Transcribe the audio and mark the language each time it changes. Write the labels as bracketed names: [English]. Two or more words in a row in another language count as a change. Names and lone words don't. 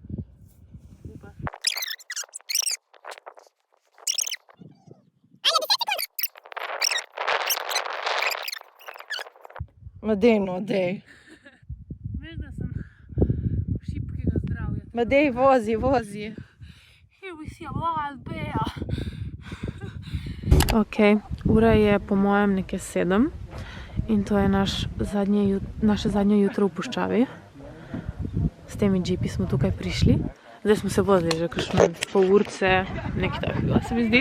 [Slovenian] Upa. Dej. Veš, da sem šibkega zdravja. Dej, vozi. [English] Here we see a wild bear. [Slovenian] Ok, ura je po mojem nekje 7 in to je naše zadnje jutro v puščavi. S temi džipi smo tukaj prišli. Zdaj smo se vozili že kakšno pol urce, nekaj takega se mi zdi.